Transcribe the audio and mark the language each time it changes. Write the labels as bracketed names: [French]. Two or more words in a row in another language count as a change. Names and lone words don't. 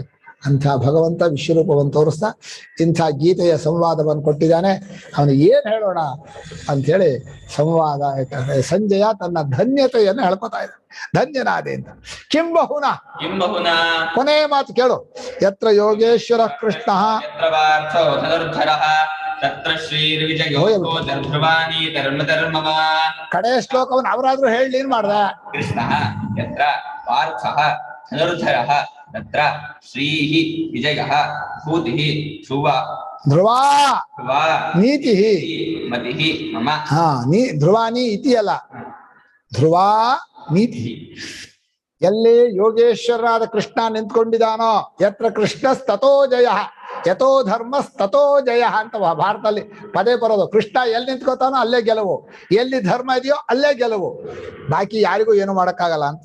[Kannada] ಅಂಥ ಭಗವಂತ ವಿಶ್ವರೂಪವನ್ನು ತೋರಿಸ್ತಾ ಇಂಥ ಗೀತೆಯ ಸಂವಾದವನ್ನು ಕೊಟ್ಟಿದ್ದಾನೆ. ಅವನು ಏನ್ ಹೇಳೋಣ ಅಂಥೇಳಿ ಸಂವಾದ ಸಂಜಯ ತನ್ನ ಧನ್ಯತೆಯನ್ನು ಹೇಳ್ಕೊತಾ ಇದ್ದಾನೆ. ಧನ್ಯನಾದೆ ಅಂತ. ಕಿಂಬಹುನ ಕೊನೆಯ ಮಾತು ಕೇಳು. [Sanskrit] ಯತ್ರ ಯೋಗೇಶ್ವರ ಕೃಷ್ಣ ಯತ್ರ ಪಾರ್ಥೋ ಧನುರ್ಧರಃ ತತ್ರ ಶ್ರೀರ್ವಿಜಯೋ ಧರ್ಮವಾಣಿ ಧರ್ಮಧರ್ಮವ. [Kannada] ಕಡೆ ಶ್ಲೋಕವನ್ನು ಅವರಾದ್ರೂ ಹೇಳಿ ಏನ್ ಮಾಡ್ದ? [Sanskrit] ಕೃಷ್ಣಃ ಯತ್ರ ಪಾರ್ಥಃ ಧನುರ್ಧರಃ ತತ್ರ ಶ್ರೀಃ ವಿಜಯಃ ಭೂತಿಃ ಧ್ರುವ ಧ್ರುವ ಧ್ರುವ ನೀತಿ ಮತಿಃ ಮಮ. ಹಾ ಧ್ರುವಾನಿ ಇತಿ ಅಲ್ಲ, ಧ್ರುವ ನೀತಿ. [Kannada] ಎಲ್ಲಿ ಯೋಗೇಶ್ವರನಾದ ಕೃಷ್ಣ ನಿಂತ್ಕೊಂಡಿದ್ದಾನೋ [Sanskrit] ಯತ್ರ ಕೃಷ್ಣಸ್ತತೋ ಜಯ ಯಥೋ ಧರ್ಮಸ್ತತೋ ಜಯ [Kannada] ಅಂತ ಭಾರತದಲ್ಲಿ ಪದೇ ಬರೋದು. ಕೃಷ್ಣ ಎಲ್ಲಿ ನಿಂತ್ಕೋತಾನೋ ಅಲ್ಲೇ ಗೆಲುವು, ಎಲ್ಲಿ ಧರ್ಮ ಇದೆಯೋ ಅಲ್ಲೇ ಗೆಲುವು, ಬಾಕಿ ಯಾರಿಗೂ ಏನು ಮಾಡೋಕ್ಕಾಗಲ್ಲ ಅಂತ.